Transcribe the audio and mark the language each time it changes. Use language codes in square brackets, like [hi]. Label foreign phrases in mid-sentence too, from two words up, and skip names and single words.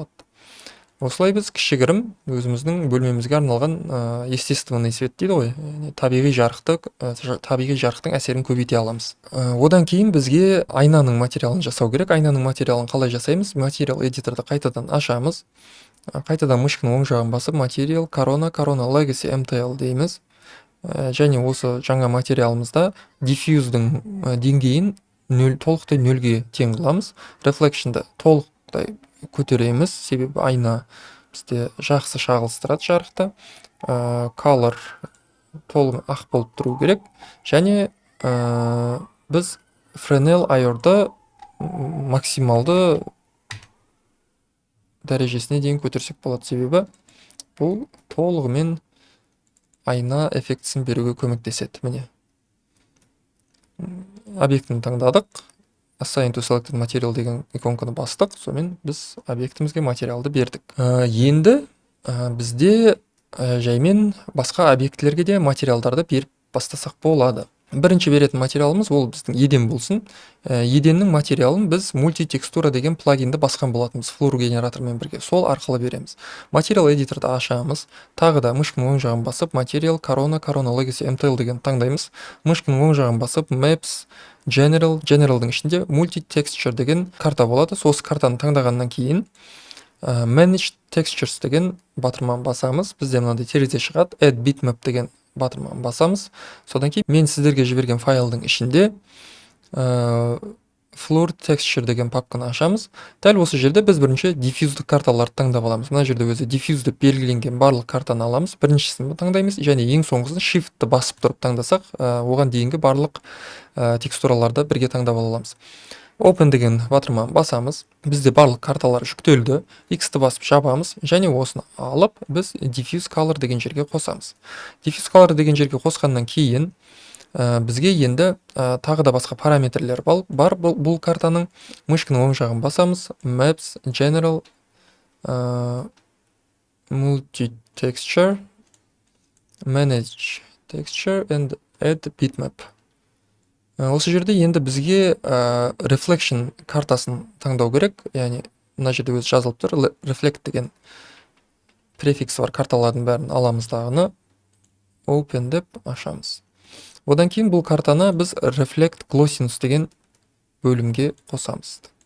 [kk] Осылай біз кішігірім өзіміздің бөлмемізге арналған [ru] естественный свет [kk] дейді ғой, табиғи жарықтың әсерін көбейте аламыз. Одан кейін бізге айнаның материалын жасау керек. Айнаның материалын қалай жасаймыз? Материал эдиторды қайтадан ашамыз. Қайтадан мышканың оң жағын басып, материал, корона [en] legacy mtl [kk] дейміз. Және осы жаңа материалымызда diffuse'дің деңгейін толықтай 0-ге тең қыламыз. Reflection'ды толықтай көтереміз, себебі айна бізде жақсы шағылыстырады жарықты. Color толық ақ болып тұру керек. Және біз Fresnel IR-ды максималды дәрежесіне дейін көтерсек болады, себебі бұл толығымен айна эффектісін беруге көмектеседі. Міне, объектіні таңдадық. [en] Assign to selected material [kk] деген иконканы бастық, сонымен біз объектімізге материалды бердік. Енді бізде жаймен басқа объектілерге де материалдарды беріп бастасақ болады. Бірінші беретін материалымыз ол біздің еден болсын. Еденнің материалын біз мультитекстура деген плагинді басқан болатынбыз флур генератормен бірге. Сол арқылы береміз. Материал эдиторды ашамыз. Тағы да мышканың оң жағын басып, материал, корона [en] legacy mtl [kk] деген таңдаймыз. Мышканың оң жағын басып, maps, generalдың ішінде multi-texture деген карта болады. Осы картаны таңдағаннан кейін [en] manage textures [kk] деген батырманы басамыз. Бізде мынандай терезе шығады. [en] Add bitmap [kk] деген батырманы басамыз. Содан кейін мен сіздерге жіберген файлдың ішінде [en] floor texture [kk] деген папканы ашамыз. Дәл осы жерде біз бірінші diffuse'ді карталарды таңдап аламыз. Мына жерде өзі diffuse деп белгіленген барлық картаны аламыз. Біріншісін таңдаймыз, және ең соңғысын shift'ті басып тұрып таңдасақ, оған дейінгі барлық текстураларды бірге таңдап аламыз. Open деген батырманы басамыз. Бізде барлық карталар жүктелді. X-ті басып жабамыз, және осыны алып, біз [en] diffuse color [kk] деген жерге қосамыз. [en] Diffuse color [kk] деген жерге қосқаннан кейін бізге енді тағы да басқа параметрлер бар. Бұл картаның мышканың оң жағын басамыз. [en] Maps, General, Multi-Texture, Manage Texture and Add Bitmap. [kk] Осы жерде енді бізге Reflection картасын таңдау керек. Яғни, мына жерде өзі жазылып тұр. Reflect деген префикс бар, карталардың бәрін аламыз дағыны. Open деп ашамыз. Одан кейін бұл картаны біз [en] Reflect Glossiness [kk] деген бөлімге қосамыз.